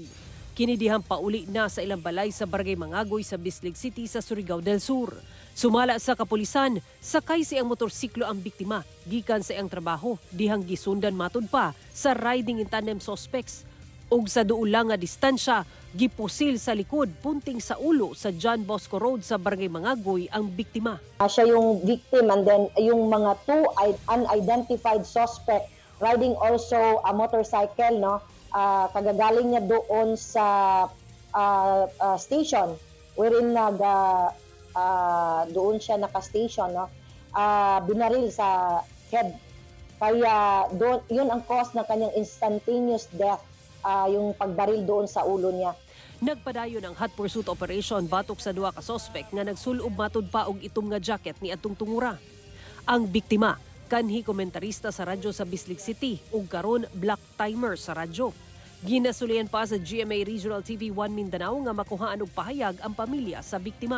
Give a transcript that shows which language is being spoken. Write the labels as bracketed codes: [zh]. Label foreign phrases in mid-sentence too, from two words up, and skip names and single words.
[ceb] Kinidihang pauli na sa ilang balay sa Barangay Mangagoy sa Bislig City sa Surigao del Sur. Sumala sa kapulisan, sakay siyang motorsiklo ang biktima gikan sa iyang trabaho dihang gisundan matud pa sa [en] riding in tandem suspects. [ceb] Ug sa duol lang nga distansya, gipusil sa likod punting sa ulo sa John Bosco Road sa Barangay Mangagoy ang biktima. [tl] Siya yung [en] victim and then [tl] yung mga [en] two unidentified suspect riding also a motorcycle, no? [tl] Kagagaling niya doon sa station wherein doon siya naka-station, no? Binaril sa head. Kaya doon, yun ang cause ng kanyang [en] instantaneous death, [tl] yung pagbaril doon sa ulo niya. [ceb] Nagpadayon ang [en] hot pursuit operation [ceb] batok sa duha ka suspect nga nagsulob matud pa og itom nga jacket ni atong tungura. Ang biktima kanhi komentarista sa radyo sa Bislig City ug karon black timer sa radyo. Ginasulian pa sa GMA Regional TV 1 Mindanao nga makuhaan og pahayag ang pamilya sa biktima.